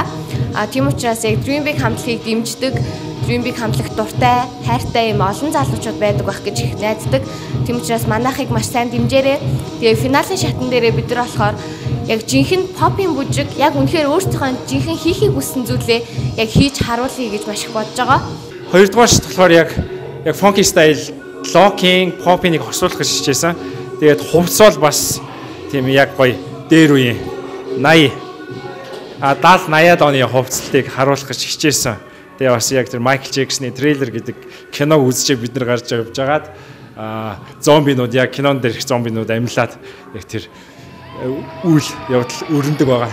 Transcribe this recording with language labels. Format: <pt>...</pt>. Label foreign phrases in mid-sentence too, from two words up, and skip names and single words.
<mn>Тийм учраас яг Dream Big хамтлагийг дэмждэг, Dream Big хамтлаг дуртай, хайртай юм олон залуучууд байдаг байх гэж их найддаг. Тийм учраас манайхыг маш сайн дэмжээрэй. Тэгээд финалийн шатн дээрээ бид нар болохоор яг жинхэнэ попын бүжиг яг үнэхээр өөрсдийнхөө жинхэнэ хийхийг хүссэн зүйлээ яг хийж харуулъя гэж маш их бодож байгаа. Хоёрдугаар шат болохоор яг</mn> <en>funky style,</en> <mn>locking, pop-ыг хосуулах гэж хичээсэн. Тэгээд хувцс бол бас тийм яг гоё дээр үеийн 80 70-80-аад оны хувцлтыг харуулах гэж хичээсэн. Тэгээ бас яг тэр Michael Jackson-ы Thriller гэдэг киног үзчихээ бид нар гарч явж байгаад зомбинууд яг кинон дээрх зомбинууд амьлаад яг тэр үйл явдал өрнөдөг байгаа.</mn>